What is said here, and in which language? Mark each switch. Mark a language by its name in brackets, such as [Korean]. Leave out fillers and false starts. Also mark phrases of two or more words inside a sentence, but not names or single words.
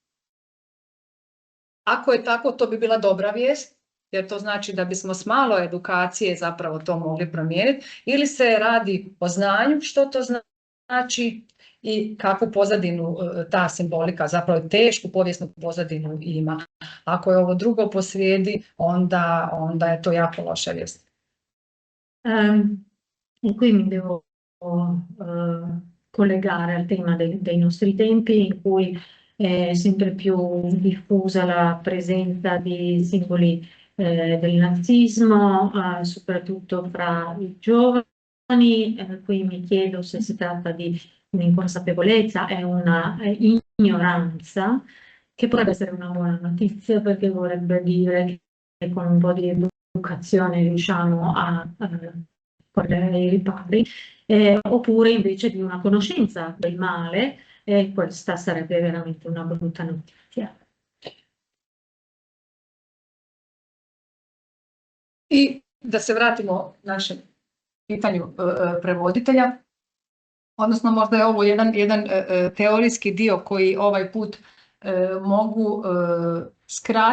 [Croatian] Ako je tako, to bi bila dobra vijest, jer to znači da bismo s malo edukacije zapravo to mogli promijeniti, ili se radi o znanju što to znači i kakvu pozadinu ta simbolika, zapravo tešku povijesnu pozadinu ima. Ako je ovo drugo posrijedi, onda je to jako loša vijest. [Italian] E qui mi devo collegare al tema dei nostri tempi in cui è sempre più diffusa la presenza di simboli del nazismo, soprattutto fra i giovani. Qui mi chiedo se si tratta di un'inconsapevolezza e una ignoranza, che potrebbe essere una buona notizia perché vorrebbe dire che con un po' di educazione riusciamo a correre ai ripari, oppure invece di una conoscenza del male, e questa sarebbe veramente una brutta notizia. [Croatian] I da se vratimo našem pitanju prevoditelja, odnosno možda je ovo jedan teorijski dio koji ovaj put mogu skratiti.